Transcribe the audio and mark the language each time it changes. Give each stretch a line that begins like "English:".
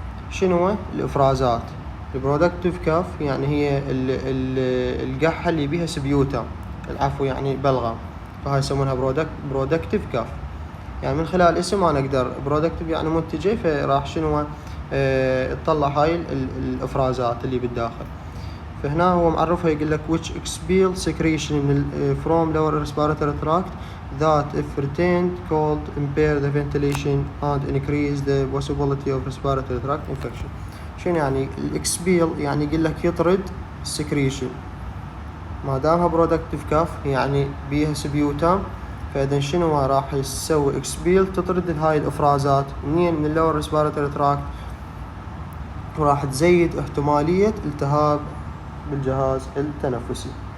Arabic: شنو هو؟ الافرازات. البرودكتيف كف يعني هي القحة اللي بيها سبيوتا، يعني بلغم، فهاي يسمونها برودكتيف كف. يعني من خلال الاسم انا اقدر برودكتيف يعني منتجة، فراح شنو تطلع هاي الافرازات اللي بالداخل. فهنا هو معرفها يقول لك
English: which expel secretion from lower respiratory tract that if retained could impair the ventilation and increase the possibility of respiratory tract infection.
Arabic: شنو يعني الاكسبيل؟ يعني يقول لك يطرد السكريشن. ما دامها productive كف يعني بيها سبيوتام، فإذا شنو راح يسوي اكسبيل؟ تطرد هاي الافرازات من اللور ريسبيراتوري تراكت، وراح تزيد احتمالية التهاب بالجهاز التنفسي.